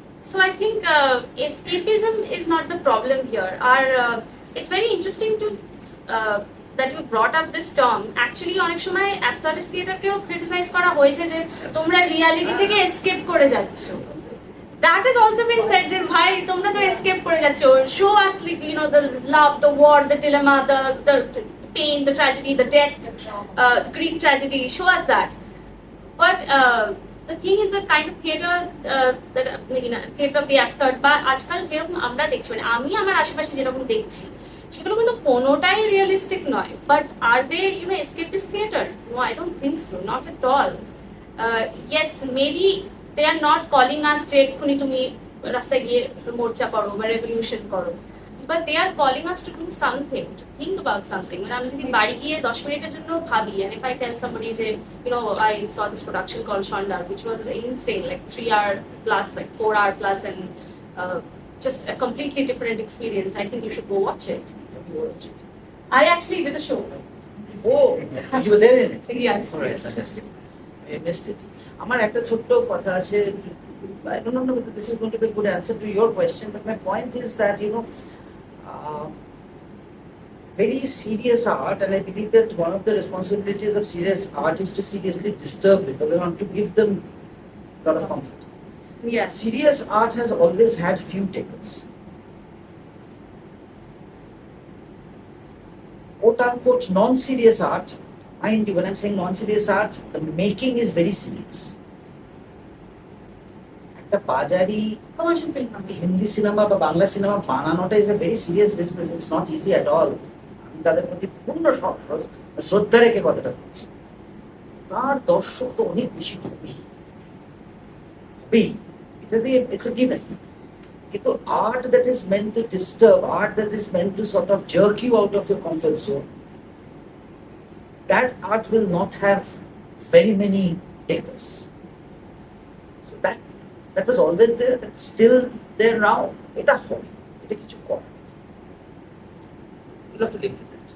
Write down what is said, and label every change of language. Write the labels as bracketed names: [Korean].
[English] So I think escapism is not the problem here. It's very interesting to that you brought up this term. [Bangla] Actually, অনেক সময় absurdist theatre কেও criticize করা হয়েছে যে তোমরা reality থেকে escape করে যাচ্ছ. [English] That has also been said [Bangla] যে ভাই তোমরা তো [English] escape করে যাচ্ছ. Show us, you know, the love, the war, the dilemma, the pain, the tragedy, the death, the Greek tragedy, show us that. But the thing is the kind of theatre that, you know, theatre of the absurd, [Bangla] বা আজকাল যেরকম আমরা দেখছি মানে আমি আমার আশেপাশে যেরকম দেখছি সেগুলো কিন্তু কোনোটাই রিয়েলিস্টিক নয়, [English] But are they you know escapist theatre? No, I don't think so, not at all. Yes, maybe they are not calling us [Bangla] যে এক্ষুনি তুমি রাস্তায় গিয়ে মোর্চা করো বা রেভলিউশন করো, [English] but they are calling us to do something, to think about something. When I'm [Bangla] যদি বাড়ি গিয়ে 10 মিনিটের জন্য ভাবি, [English] and if I tell somebody যে, you know, I saw this production called Shondar, which was insane, like 3-hour plus, like 4-hour plus, and just a completely different experience. I think you should go watch it. I actually did a show. Oh, you were there in it? Yes, All right, yes. fantastic. I missed it. [Bangla] আমার একটা ছোট্ট কথা আছে. [English] I don't know whether this is going to be a good answer to your question, but my point is that, you know, very serious art, and I believe that one of the responsibilities of serious art is to seriously disturb people. We want to give them a lot of comfort. Yes. Serious art has always had few takers. Quote unquote non-serious art, mind you, when I'm saying non-serious art, the making is very serious. [Bangla] একটা বাজারি [English] Commercial film. [Bangla] Hindi cinema বা Bangla cinema বানানোটা [English] Is a very serious business, it's not easy at all. [Bangla] আমি তাদের প্রতি পূর্ণ শ্রদ্ধা রেখে কথাটা বলছি। তার দর্শক তো অনেক বেশি হবেই, এটা দিয়ে ইটস এ গিভেন। [English] কিন্তু art that is meant to disturb, art that is meant to sort of jerk you out of your comfort zone, that art will not have very many takers. So that was always there, that's still there now. [Bangla] এটা হয়, এটা কিছু করে, [English] you have to live with it.